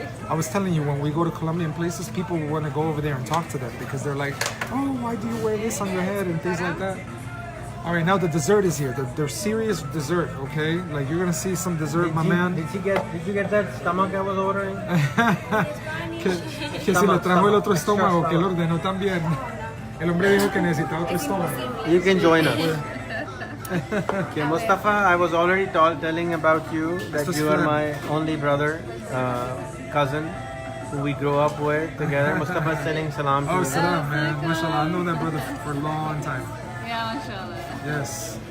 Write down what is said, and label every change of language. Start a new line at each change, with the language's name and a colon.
English: I was telling you, when we go to Colombian places, people want to go over there and talk to them because they're like, oh, why do you wear this on your head and things like that. All right, now the dessert is here. They're serious dessert, okay? Like, you're gonna see some dessert, my man. Did you get that stomach I was ordering?
Spanish: que si le trajo el otro estómago, que lo ordenó también. El hombre dijo que necesitaba otro estómago.
English: You can join us. Okay, Mustafa, I was already telling about you that you are my only brother, cousin, who we grew up with together. Mustafa is sending salam to you. Oh, salam, man. Mashallah, I've known that brother for a long time. Yeah, mashallah. Yes.